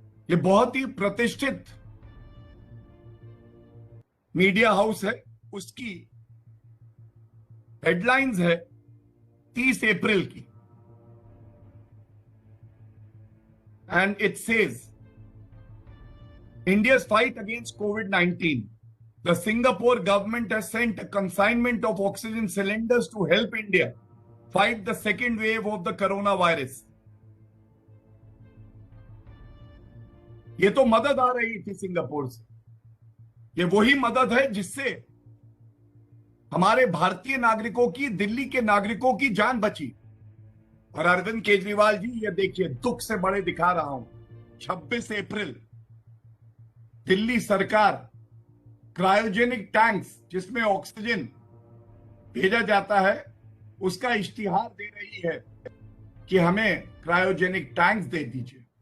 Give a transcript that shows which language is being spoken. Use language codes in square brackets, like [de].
[hi] ये बहुत ही प्रतिष्ठित मीडिया हाउस है, उसकी हेडलाइंस है 30 अप्रैल की, [en] And it says India's fight against COVID-19. The Singapore government has sent a consignment of oxygen cylinders to help India fight the second wave of the coronavirus. [hi] ये तो मदद आ रही थी सिंगापुर से। ये वही मदद है जिससे हमारे भारतीय नागरिकों की, दिल्ली के नागरिकों की जान बची। और अरविंद केजरीवाल जी, ये देखिए, दुख से बड़े दिखा रहा हूं, 26 अप्रैल दिल्ली सरकार क्रायोजेनिक टैंक्स जिसमें ऑक्सीजन भेजा जाता है, उसका इश्तिहार दे रही है कि हमें क्रायोजेनिक टैंक्स दे दीजिए।